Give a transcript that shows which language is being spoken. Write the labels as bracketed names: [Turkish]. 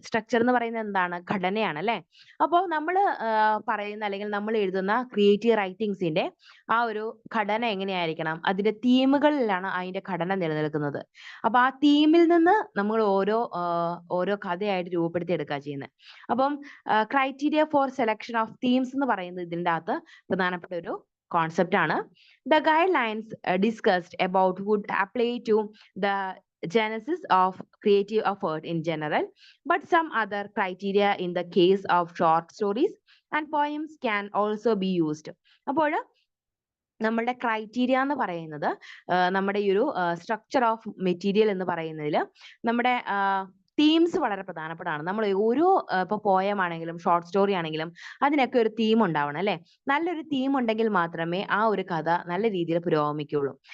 [Malayalam] Structure എന്ന് പറയുന്നത് എന്താണ്? ഘടനയാണ് അല്ലെ. അപ്പോൾ നമ്മൾ പറയുന്ന അല്ലെങ്കിൽ നമ്മൾ എഴുതുന്ന ക്രിയേറ്റീവ് റൈറ്റിംഗ്സിന്റെ ആ ഒരു ഘടന എങ്ങനെയായിരിക്കണം? അതിന്റെ തീമുകളിലാണ് അതിന്റെ ഘടന നിലനിൽക്കുന്നത്. അപ്പൊ ആ തീമിൽ നിന്ന് നമ്മൾ ഓരോ കഥയായിട്ട് രൂപപ്പെടുത്തി എടുക്കുക ചെയ്യുന്നത്. അപ്പം [English] criteria for selection of themes [Malayalam] എന്ന് പറയുന്നത് ഇതിന്റെ അകത്ത് പ്രധാനപ്പെട്ട ഒരു concept ആണ്. [English] The guidelines discussed about would apply to the genesis of creative effort in general, but some other criteria in the case of short stories and poems can also be used. [Malayalam] അപ്പോൾ നമ്മളുടെ criteria എന്ന് പറയുന്നത് നമ്മുടെ ഈ ഒരു [English] structure of material [Malayalam] എന്ന് പറയുന്നതിൽ നമ്മുടെ തീംസ് വളരെ പ്രധാനപ്പെട്ടതാണ്. നമ്മൾ ഓരോ ഇപ്പൊ പോയം ആണെങ്കിലും ഷോർട്ട് സ്റ്റോറി ആണെങ്കിലും അതിനൊക്കെ ഒരു തീം ഉണ്ടാവണം അല്ലെ. നല്ലൊരു തീം ഉണ്ടെങ്കിൽ മാത്രമേ ആ ഒരു കഥ നല്ല രീതിയിൽ പുരോഗമിക്കുള്ളൂ.